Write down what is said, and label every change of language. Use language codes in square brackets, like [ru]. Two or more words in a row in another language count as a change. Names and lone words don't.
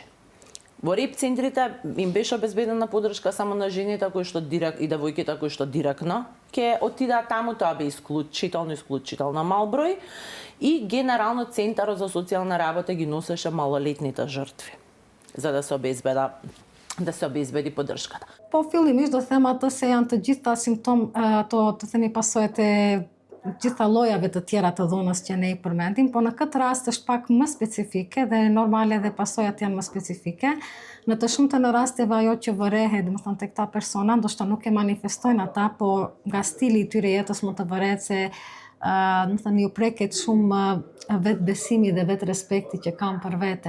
[mk] Во реп центрите им беше обезбедена поддршка само на жените и девојките кои што директно ќе отидат таму, тоа бе исклучително мал број, и генерално Центарот за социјална работа ги носеше малолетните жртви за да се обезбеди поддршката. [sq] Po fillimisht do them ato se janë të gjitha të themi pasojat e gjitha llojeve të tjera të dhunës që ne I përmendim, po në këtë rast është pak më specifike dhe normale dhe pasojat janë më specifike. Në të shumtën e rasteve ajo që vërehet, domethënë tek ta persona, ndoshta nuk e manifestojnë ata, po nga stili I tyre jetës mund të vërehet se domethënë ju preket shumë vetë besimi dhe vetë respekti që kanë për veten.